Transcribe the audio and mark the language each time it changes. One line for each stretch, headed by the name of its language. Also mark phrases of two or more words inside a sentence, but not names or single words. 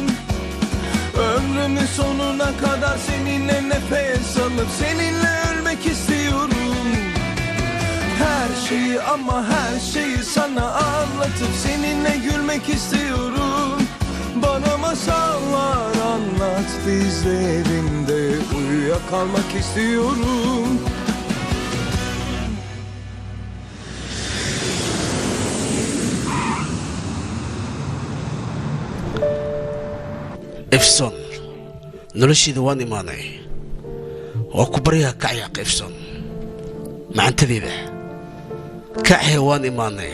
Turkish: Ömrümün sonuna kadar seninle nefes alıp seninle ölmek istiyorum. Her şeyi ama her şeyi sana anlatıp seninle gülmek istiyorum. Bana masallar anlat, dizlerinde uyuyakalmak istiyorum.
Somali: Efson, nolosheeda waan imaanay. Waa ku baryaha kacyaaq Efson. Macantadeeda kacya waan imaanay.